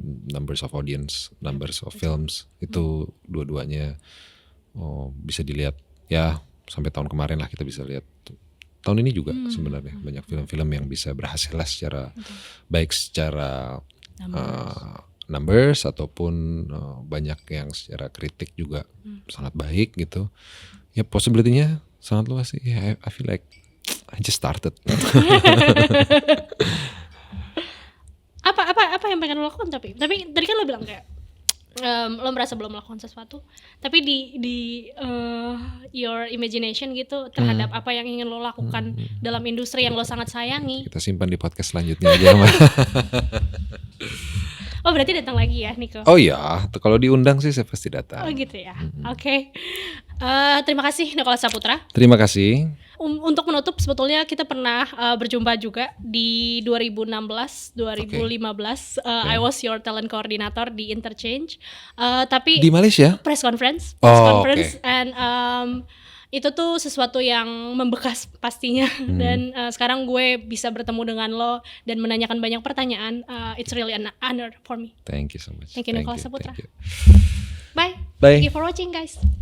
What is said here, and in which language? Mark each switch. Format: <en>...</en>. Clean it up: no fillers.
<en>Numbers of audience, numbers of films</en> <id>itu dua-duanya bisa dilihat ya, sampai tahun kemarin lah kita bisa lihat. Tahun ini juga sebenarnya banyak film-film yang bisa berhasil lah secara baik secara numbers ataupun banyak yang secara kritik juga sangat baik gitu. Ya possibility-nya sangat luas sih.</id> <en>Yeah, I feel like I just started.</en> <id>apa yang pengen lo lakukan? Tapi tadi kan lo bilang kayak lo merasa belum melakukan sesuatu, tapi di</id> <en>your imagination</en> <id>gitu terhadap apa yang ingin lo lakukan dalam industri yang lo sangat sayangi. Kita simpan di podcast selanjutnya aja. Oh berarti datang lagi ya Nico? Oh iya, kalau diundang sih saya pasti datang. Oh gitu ya. Oke. Terima kasih Nicholas Saputra. Terima kasih. Untuk menutup, sebetulnya kita pernah berjumpa juga di 2016, 2015.</id> <en>I was your talent coordinator di Interchange.</en> <id>Tapi Di Malaysia?</id> <en>press conference, Okay.</en> <id>and itu tuh sesuatu yang membekas pastinya. Dan sekarang gue bisa bertemu dengan lo dan menanyakan banyak pertanyaan.</id> <en>It's really an honor for me. Thank you so much. Thank you Nicholas Saputra. Thank you. Bye. Bye. Thank you for watching guys.</en>